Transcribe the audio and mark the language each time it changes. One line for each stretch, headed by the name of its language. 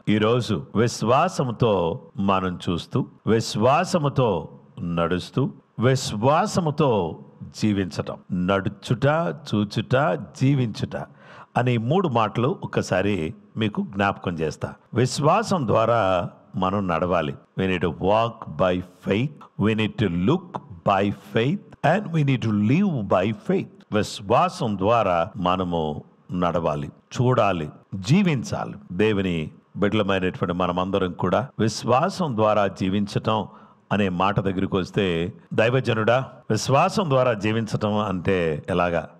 Telugu: ఈరోజు విశ్వాసముతో మనం చూస్తూ, విశ్వాసముతో నడుస్తూ, విశ్వాసముతో జీవించటం, నడుచుట, చూచుట, జీవించుట అనే 3 మాటలు ఒక్కసారి మీకు జ్ఞాపకం చేస్తా. విశ్వాసం ద్వారా మనం నడవాలి.
English: We need to walk by faith, we need to look by faith and we need to live by faith.
Telugu: విశ్వాసం ద్వారా మనము నడవాలి, చూడాలి, జీవించాలి. దేవుని బిడ్డలమైనటువంటి మనమందరం కూడా విశ్వాసం ద్వారా జీవించటం అనే మాట దగ్గరికి వస్తే, దైవజనుడా విశ్వాసం ద్వారా జీవించటం అంటే ఎలాగా?